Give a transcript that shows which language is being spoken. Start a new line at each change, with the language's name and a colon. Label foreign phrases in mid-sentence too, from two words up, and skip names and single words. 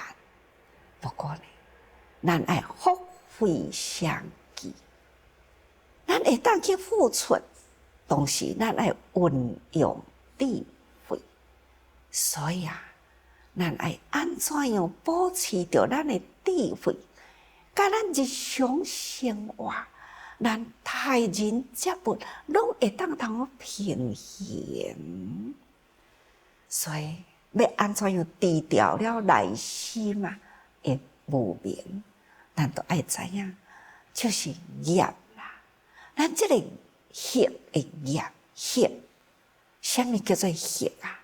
Min Nan Chinese: 不过呢，咱爱福慧相济，咱会当去付出，同时咱爱运用智慧。所以啊，咱爱安怎样保持着咱的智慧，甲咱日常生活，咱待人接物，拢会当通平衡。所以要安怎样治疗了内心啊的无明，咱都爱知影，就是业啦。咱这个业的业，业，什么叫做业啊？